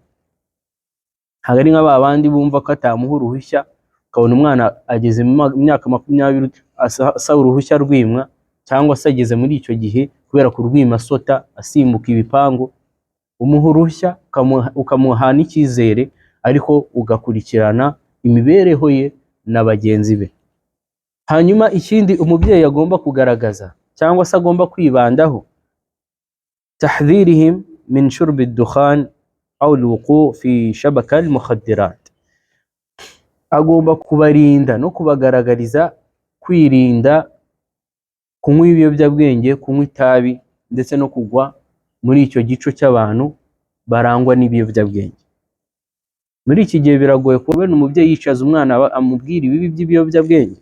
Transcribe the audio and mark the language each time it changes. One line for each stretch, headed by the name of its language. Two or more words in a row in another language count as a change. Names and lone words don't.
Kinyarwanda: Ntabwo ari nk'aba bandi bumva ko atamuha uruhushya, ukabona umwana ageze mu myaka 20 asaba uruhushya rwimwa, cyangwa se ageze muri icyo gihe kubera kurwima asota, asimbuka ibipangu. Umuha uruhushya ukamuha n'icyizere, ariko ugakurikirana imibereho ye na bagenzi be. Hanyuma ikindi umubyeyi agomba kugaragaza cyangwa se agomba kwibandaho,
Arabic: تحذيرهم من شرب الدخان أو الوقوع في شبكة المخدرات.
Kinyarwanda: Agomba kubarinda no kubagaragariza kwirinda kunywa ibiyobyabwenge, kunywa itabi, ndetse no kugwa muri icyo gico cy'abantu barangwa n'ibiyobyabwenge. Muri iki gihe biragoye kubona umubyeyi yicaza umwana amubwira ibibi by'ibiyobyabwenge.